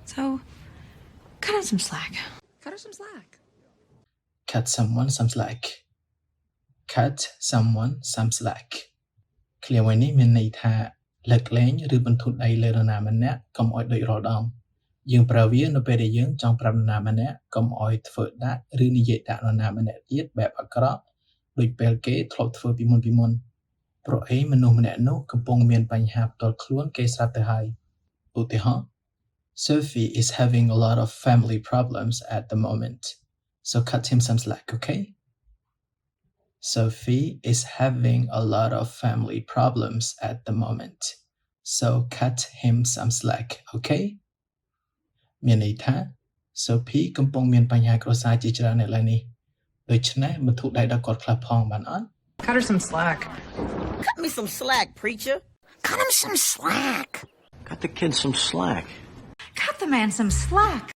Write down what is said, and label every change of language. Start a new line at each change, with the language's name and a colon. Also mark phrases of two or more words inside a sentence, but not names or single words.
English: So, cut her some slack. Cut her some slack. cut someone some slack cut someone some slack
Khmer: ឃ្លាមួយនេះមានន័យថាលើកលែងឬបន្ធូរដៃលើនរណាម្នាក់កុំឲ្យ ដូចរាល់ដងយើងប្រើវានៅពេលដែលយើងចង់ប្រាប់នរណាម្នាក់កុំឲ្យធ្វើដាក់ឬនិយាយដាក់នរណាម្នាក់ទៀតបែបអាក្រក់ដូចពេលគេធ្លាប់ធ្វើពីមុនព្រោះអីមនុស្សម្នាក់នោះកំពុងមានបញ្ហាផ្ទាល់ខ្លួនគេស្រាប់ទៅហើយឧទាហរណ៍
English: Sophie is having a lot of family problems at the moment so cut him some slack okay Sophie is having a lot of family problems at the moment so cut him some slack okay
Khmer: មានន័យថា Sophie កំពុងមានបញ្ហាគ្រួសារជាច្រើននៅឡើយនេះដូច្នេះបន្ធូរដៃដល់គាត់ខ្លះផងបានអត់
English: Cut her some slack. Cut me some slack, preacher. Cut him some slack. Cut the kid some slack. Cut the man some slack.